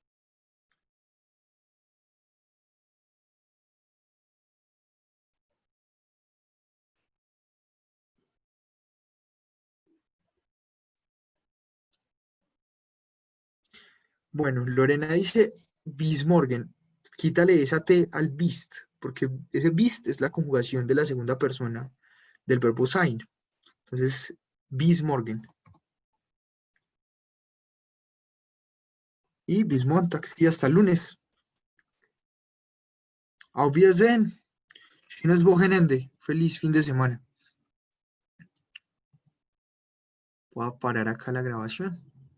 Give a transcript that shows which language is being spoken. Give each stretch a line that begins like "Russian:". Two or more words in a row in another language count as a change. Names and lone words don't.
Spanish: Bueno, Lorena dice
German: bis morgen.
Spanish: Quítale esa T al bist, porque ese bist es la conjugación de la segunda persona del verbo sein.
German: Entonces, bis morgen. Y bis Montag,
Spanish: y hasta el lunes.
German: Auf Wiedersehen. Schönes Wochenende.
Spanish: Feliz fin de semana. Voy a parar acá la grabación.